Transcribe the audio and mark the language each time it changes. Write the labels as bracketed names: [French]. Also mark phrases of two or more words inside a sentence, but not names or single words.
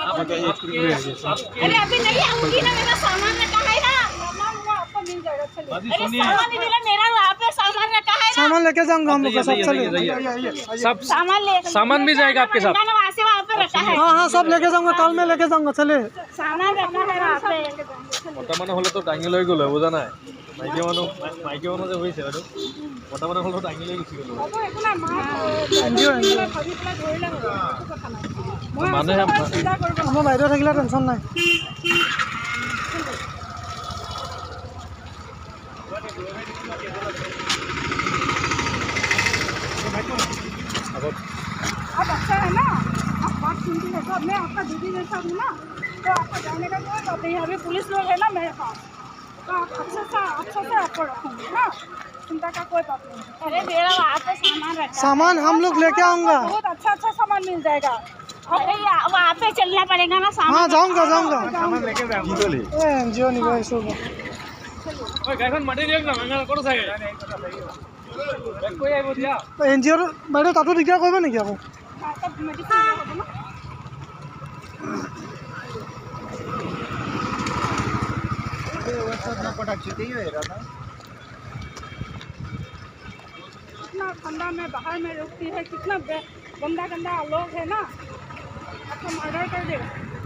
[Hindi] अरे अभी नहीं आऊंगी ना, मेरा सामान रखा है ना। सामान हुआ आपको मिल जाएगा। चलिए बाजी अरे सुनिए, सामान नहीं मिला, मेरा वहाँ पे सामान रखा है ना। सामान लेके जाऊंगा हम लोग का सब। चलिए सब सामान ले, सामान भी जाएगा आपके साथ। वहाँ से वहाँ पे रखा है, हाँ हाँ सब लेके जाऊंगा, कल में लेके जाऊंगा। चले सामान रखा है वहाँ पे। [Assamese] মতা মানুহ হলেতো দাঙি লৈ গ'ল বুজা নাই। মাইকী মানুহ যে হৈছে আৰু মতা মানুহ হলেতো দাঙি লৈ গুচি গ'ল। হ'ব একো নাই, মা এনজিঅ' ভাবি পেলাই ধৰিলে হ'ব, একো কথা নাই। মই মানুহে চিন্তা কৰিব আমাৰ বাইদেউ থাকিলে টেনশ্যন নাই। [Hindi] आप अच्छा है ना, आप बात सुनती है तो मैं आपका दीदी जैसा हूँ ना, तो आपको जाने का कोई बात नहीं है। अभी पुलिस लोग है ना मेरे पास, तो आप अच्छे से आपको रखूँगी ना, चिंता का कोई बात नहीं है। अरे मेरा वहाँ पे सामान रखा है। सामान हम लोग लेके आऊंगा। बहुत अच्छा सामान मिल जाएगा। अरे वहाँ पे चलना पड़ेगा ना सामान। हाँ जाऊंगा जाऊंगा। [Assamese] কি কলি? এনজিঅ' নিব আহিছোঁ। ঐ গাড়ীখন মাতি দিয়ক না, মেঙাল ক'ত চাগে? বেক কৰি আহিব দিয়া। এনজিঅ'ৰ বাইদেউ তাতো দিগদাৰ কৰিব নেকি আকৌ? [Hindi] तब मेडिसिन होगा ना। कितना ठंडा में बाहर में रुकती है, कितना गंदा गंदा लोग है ना, आपको मर्डर कर देगा।